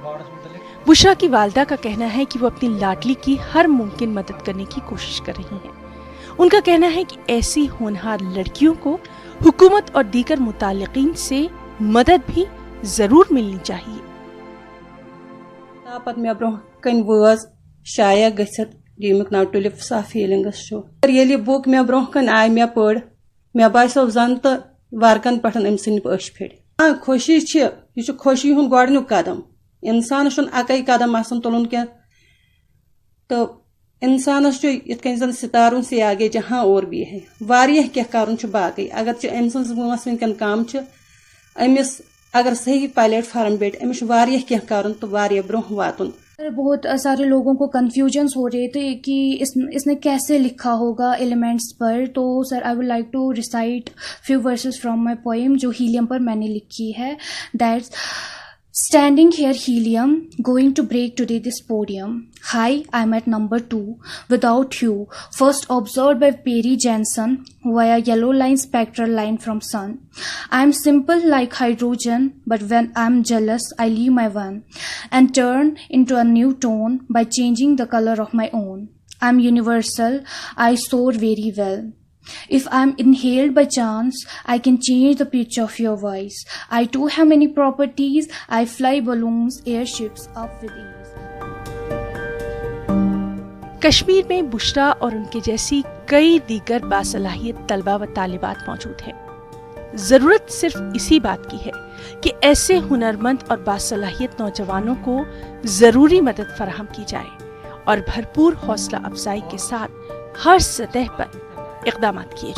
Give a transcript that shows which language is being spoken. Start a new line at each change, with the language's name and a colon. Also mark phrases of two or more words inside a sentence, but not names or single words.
Urdu: بشرا کی والدہ کا کہنا ہے کہ وہ اپنی لاڈلی کی ہر ممکن مدد کرنے کی کوشش کر رہی ہیں۔ ان کا کہنا ہے کہ ایسی ہونہار لڑکیوں کو حکومت اور دیگر متعلقین سے مدد بھی ضرور ملنی چاہیے۔
Kashmiri: پتہ مے برونٛہہ کن وٲژ شایع گٔژھِتھ ییٚمیُک ناو ٹیولپس آف فیلنگس چھُ۔ ییٚلہِ یہِ بُک مے برونٛہہ کن آیہِ مے پٔر، مے باسیو زن تہٕ ورکن پٮ۪ٹھ أمۍ سٕنٛدۍ پٲشۍ پھِرِ۔ خوشی چھِ، یہِ چھُ خوشی ہُنٛد گۄڈنیُک قدم۔ انسانس چھُنہٕ اکے قدم آسان تُلُن کینٛہہ، تہٕ انسانس چھُ یِتھ کٔنۍ زن
Urdu: ستاروں سے آگے جہاں اور بھی ہے
Kashmiri: واریاہ کینٛہہ کرُن چھُ باقٕے۔ اگرچہِ أمۍ سٕنٛز وٲنٛس وٕنکٮ۪ن کم چھِ، أمِس اگر صحیح پلیٹ فارم بیٹھِ، أمِس چھُ واریاہ کینٛہہ کرُن تہٕ واریاہ برونٛہہ واتُن۔
Urdu: بہت سارے لوگوں کو کنفیوژنس ہو رہے تھے کہ اس نے کیسے لکھا ہوگا ایلیمنٹس پر، تو سر
English: I would like to recite few verses from my poem
Urdu: جو ہیلیم پر میں نے لکھی ہے۔
English: دیٹس Standing here helium, going to break today this podium. Hi, I'm at number 2, without you, first observed by Perry Jensen via yellow line spectral line from sun. I'm simple like hydrogen, but when I'm jealous, I leave my one and turn into a new tone by changing the color of my own. I'm universal, I soar very well. If I'm inhaled by chance, I can change the pitch of your voice. I too have many properties. I fly balloons, airships up with ease.
Urdu: کشمیر میں بشریٰ اور ان کے جیسی کئی دیگر باصلاحیت طلبہ و طالبات موجود ہیں. ضرورت صرف اسی بات کی ہے کہ ایسے ہنرمند اور باصلاحیت نوجوانوں کو ضروری مدد فراہم کی جائے اور بھرپور حوصلہ افزائی کے ساتھ ہر سطح پر اقدامات کیے جائیں.